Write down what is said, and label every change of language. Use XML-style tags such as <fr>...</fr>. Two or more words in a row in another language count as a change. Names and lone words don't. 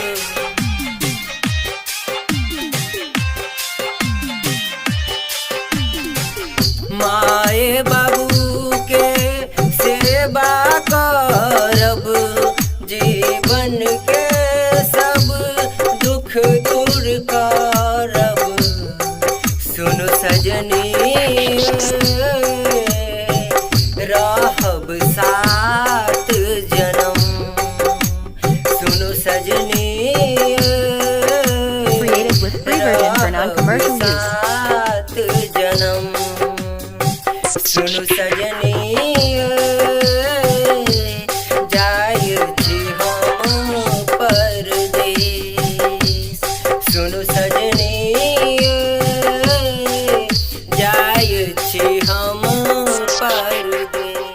<mai>माए बाबू के सेवा करब जीवन के सब दुख दूर करब। सुनु सजनी रहब सात जन्म। सुनु सजनी</mai> <en>Created with free version for non-commercial use.</en> <mai>सात जन्म। सुनु सजनी जाय छी हम परदेस। सुनु सजनी जाय छी हम परदेस।</mai>